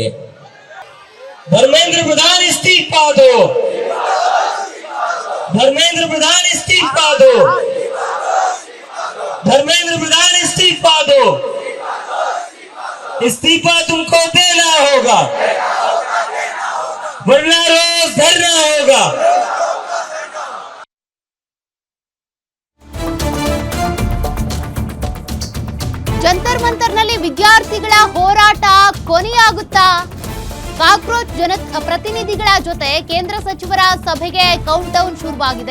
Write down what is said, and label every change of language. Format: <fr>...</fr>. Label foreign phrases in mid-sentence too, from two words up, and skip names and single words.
<hi>धर्मेंद्र प्रधान इस्तीफा दो, धर्मेंद्र प्रधान इस्तीफा दो, धर्मेंद्र प्रधान इस्तीफा दो। इस्तीफा तुमको देना होगा, वरना रोज धरना होगा।</hi> <kn>ಜಂತರ್ ಮಂತರ್ನಲ್ಲಿ ವಿದ್ಯಾರ್ಥಿಗಳ ಹೋರಾಟ ಕೊನೆಯಾಗುತ್ತಾ? ಕಾಕ್ರೋಚ್ ಪ್ರತಿನಿಧಿಗಳ ಜೊತೆ ಕೇಂದ್ರ ಸಚಿವರ ಸಭೆಗೆ</kn> <en>count down</en> <kn>ಶುರುವಾಗಿದೆ.</kn>